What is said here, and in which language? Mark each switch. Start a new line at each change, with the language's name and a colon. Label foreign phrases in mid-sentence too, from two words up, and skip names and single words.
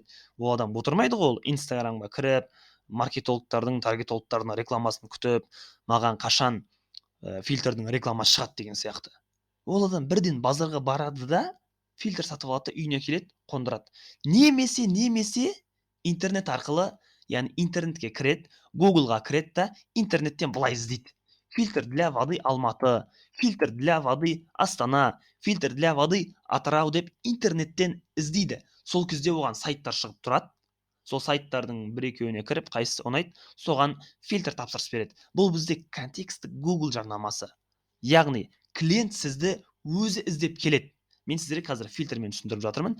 Kazakh: Ол адам отырмайды ғой, ол Инстаграмға кіріп, маркетологтардың, таргетологтардың рекламасын күтіп, маған қашан фильтрдің рекламасы шығады деген сияқты. Ол адам бірден базарға барады да, фильтр сатып алады да үйіне келеді, қондырады. Немесе интернет арқылы, яғни интернетке кіреді, Google-ға кіреді да, интернеттен былай іздейді:
Russian: фильтр для воды Алматы, фильтр для воды Астана, фильтр для воды Атырау
Kazakh: деп интернеттен іздейді. Сол кезде оған сайттар шығып тұрады. Сол сайттардың бір-екеуіне кіріп, қайсысы ұнайды, соған фильтр тапсырыс береді. Бұл бізде контекстік Google жарнамасы. Яғни клиент сізді өзі іздеп келеді. Мен сіздерге қазір фильтрмен түсіндіріп жатырмын.